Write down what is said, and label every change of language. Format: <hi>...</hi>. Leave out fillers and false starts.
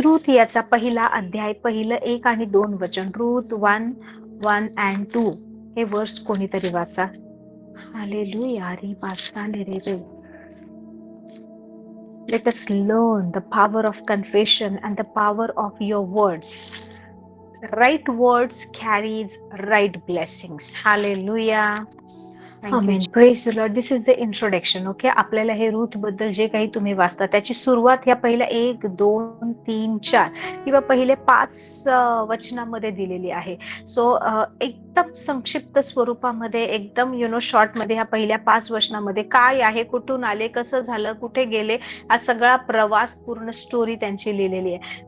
<mr>Ruth याचा पहिला अध्याय, पहिलं 1 आणि 2 वचन. रूथ 1:1 and 2 हे वर्स कोणीतरी वाचा. हालेलुया. री बासाले रे रे.</mr> <en>Let us learn the power of confession and the power of your words. Right words carries right blessings. Hallelujah. Thank you.</en> <mr>Amen.</mr> <en>Praise the Lord. This is the introduction.</en> <mr>Okay, आपल्याला हे Ruth बद्दल जे काही तुम्ही वाचता त्याची सुरुवात या पहिल्या 1, 2, 3, 4 किंवा पहिले 5 वचनामध्ये दिलेली आहे. सो एकदम संक्षिप्त स्वरूपामध्ये, एकदम शॉर्ट मध्ये ह्या पहिल्या 5 वचनामध्ये काय आहे, कुठून आले, कसं झालं, कुठे गेले, हा सगळा प्रवास, पूर्ण स्टोरी त्यांची लिहिलेली आहे.</mr>